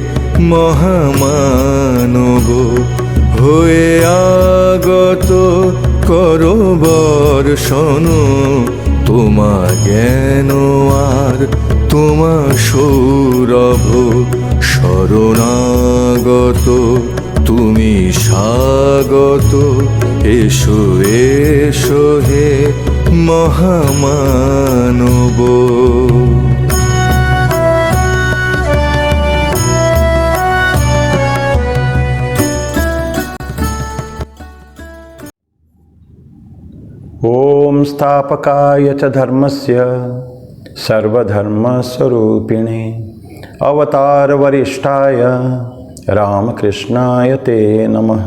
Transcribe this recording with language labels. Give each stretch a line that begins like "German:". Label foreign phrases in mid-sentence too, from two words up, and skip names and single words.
Bangla: মহামানব, হয়ে আগত করো বর্ষণ তোমা জ্ঞান আর তোমা সৌরভ, শরণাগত তুমি স্বাগত, এসো এসো হে মহামানব।
Sanskrit: ओम स्थापकाय च धर्मस्य सर्वधर्मस्वरूपिणे अवतार वरिष्ठाय रामकृष्णाय ते नमः।